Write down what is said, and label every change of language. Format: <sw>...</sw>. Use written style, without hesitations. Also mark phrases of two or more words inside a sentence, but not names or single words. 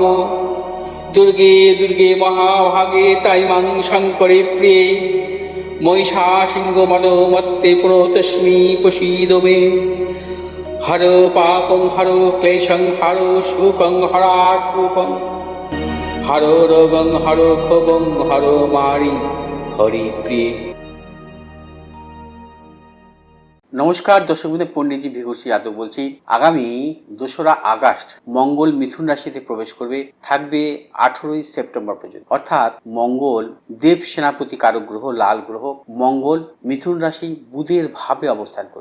<sa>दुर्गे दुर्गे महाभागे ताइमां शङ्करे प्रिये महिषासिंहमदोमत्ते प्रणतोऽस्मि प्रसीद मे। हरो पापं हरो क्लेशं हरो शोकं हरात्मकं हरो रोगं हरो क्षोभं हरो मारि हरिप्रिये।</sa> <bn>নমস্কার দর্শক বন্ধু, পণ্ডিতজি ভিঘুষি যাদব বলছি। আগামী 2রা আগস্ট মঙ্গল মিথুন রাশিতে প্রবেশ করবে, থাকবে 18ই সেপ্টেম্বর পর্যন্ত। অর্থাৎ মঙ্গল দেব সেনাপতি কারক গ্রহ, লাল গ্রহ মঙ্গল মিথুন রাশি বুধের ভাবে অবস্থান করবে।</bn>